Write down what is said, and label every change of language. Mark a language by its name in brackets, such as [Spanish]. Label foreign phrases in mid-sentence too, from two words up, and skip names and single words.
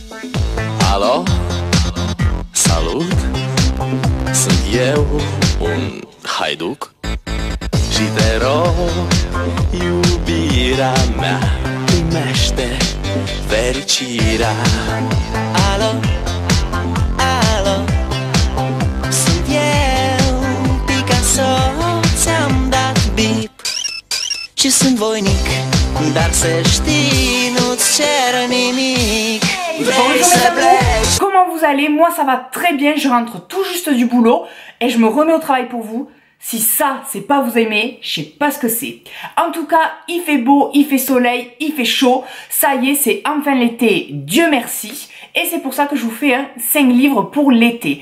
[Romanian] Alo, salut, sunt eu, un haiduc și te rog, iubirea mea, primește fericirea. Alo, alo, sunt eu, Picasso, ți-am dat bip și sunt voinic, dar să știi, nu-ți cer nimic. [French] Comment vous allez? Moi ça va très bien, je rentre tout juste du boulot et je me remets au travail pour vous. Si ça c'est pas vous aimer, je sais pas ce que c'est. En tout cas, il fait beau, il fait soleil, il fait chaud. Ça y est, c'est enfin l'été, Dieu merci. Et c'est pour ça que je vous fais 5 livres pour l'été.